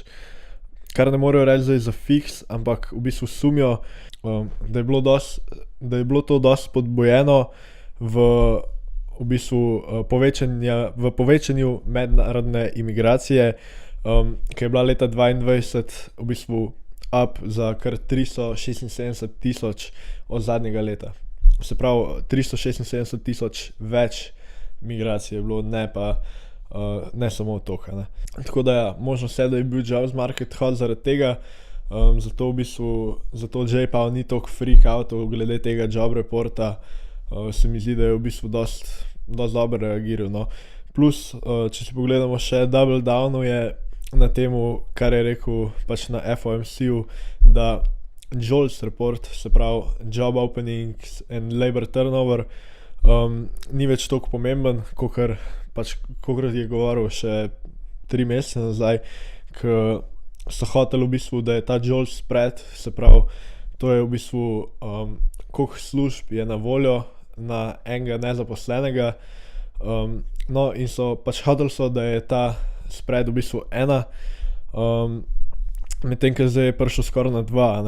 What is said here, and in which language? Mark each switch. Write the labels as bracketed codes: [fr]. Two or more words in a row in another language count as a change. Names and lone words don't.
[sl] Kar ne morejo reči zdaj za fiks, ampak v bistvu sumijo, da je bilo to dosti podbojeno v bistvu povečanju mednarodne imigracije, ki je bila leta 2022 v bistvu up za kar 376,000 od zadnjega leta. Se pravi, 376,000 več migracij je bilo, ne samo toliko, ne. Tako da ja, možno se, da je bil [en] jobs market hot [sl] zaradi tega, zato Jay Powell ni toliko [en] freak outov [sl] glede tega [en] job reporta, [sl] se mi zdi, da je v bistvu dosti dobro reagiral, no. Plus, če si pogledamo še [en] double downov [sl] je na temu, kar je rekel pač na FOMC-u, da JOLTS report, se [en] pravi job openings and labor turnover, [sl] ni več toliko pomemben, kakor je govoril še 3 mesece nazaj, ko so hoteli v bistvu, da je ta JOLTS spread, se pravi, to je v bistvu koliko služb je na voljo na enega nezaposlenega, no in so pač hoteli so, da je ta spread v bistvu 1, medtem ko zdaj je prišel skoraj na 2, ne.